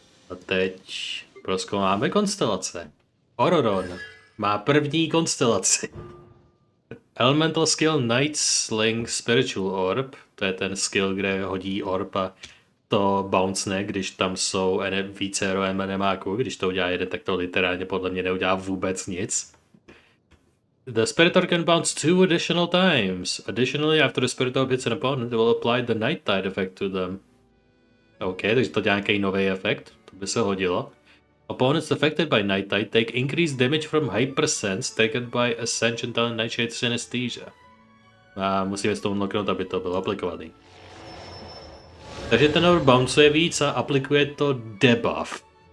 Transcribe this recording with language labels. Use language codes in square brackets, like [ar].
[cs] A teď prozkoumáme konstelace. Ororon má první konstelaci. Elemental skill Night Sling Spiritual Orb. To je ten skill, kde hodí orb a to bounce, když tam jsou vícero enemáků. Když to udělá jeden, tak to literálně podle mě neudělá vůbec nic. [en] The Spirit Orb can bounce 2 additional times. Additionally, after the Spirit Orb hits an opponent, it will apply the Night Tide effect to them. [cs] OK, takže to dělá nějaký nový efekt. To by se hodilo. [en] Opponents affected by Night Tide take increased damage from hypersense taken by Ascension Talent Nightshade Synesthesia. [cs] A musíme s tomu unlocknout, aby to bylo aplikovaný. Takže ten orb bouncuje víc a aplikuje to debuff.